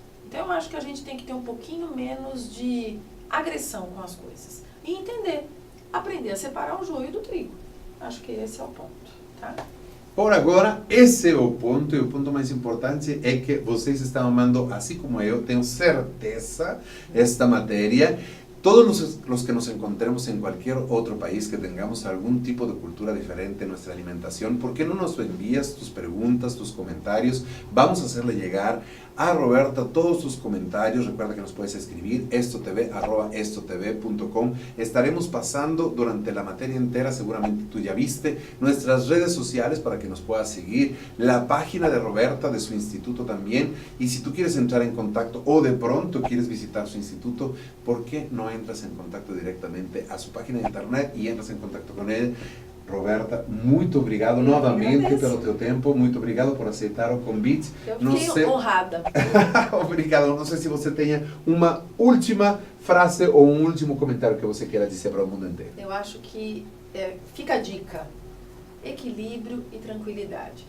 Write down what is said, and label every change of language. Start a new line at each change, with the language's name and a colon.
Portuguese: Então, eu acho que a gente tem que ter um pouquinho menos de agressão com as coisas. E entender, aprender a separar o joio do trigo. Acho que esse é o ponto, tá? Por agora, esse é o ponto, e o ponto mais importante é que vocês estão amando, assim como eu, tenho certeza, esta matéria.
Spanish: Todos los que nos encontremos en cualquier otro país que tengamos algún tipo de cultura diferente en nuestra alimentación, ¿por qué no nos envías tus preguntas, tus comentarios? Vamos a hacerle llegar a Roberta todos tus comentarios. Recuerda que nos puedes escribir estotv@estotv.com. Estaremos pasando durante la materia entera, seguramente tú ya viste, nuestras redes sociales para que nos puedas seguir, la página de Roberta, de su instituto también, y si tú quieres entrar en contacto o de pronto quieres visitar su instituto, ¿por qué no entras en contacto directamente a su página de internet y entras en contacto con él?
Portuguese: Roberta, muito obrigado novamente pelo teu tempo, muito obrigado por aceitar o convite. Eu fiquei honrada. Obrigado. Não sei se você tenha uma última frase ou um último comentário que você queira dizer para o mundo inteiro. Eu acho que fica a dica: equilíbrio e tranquilidade.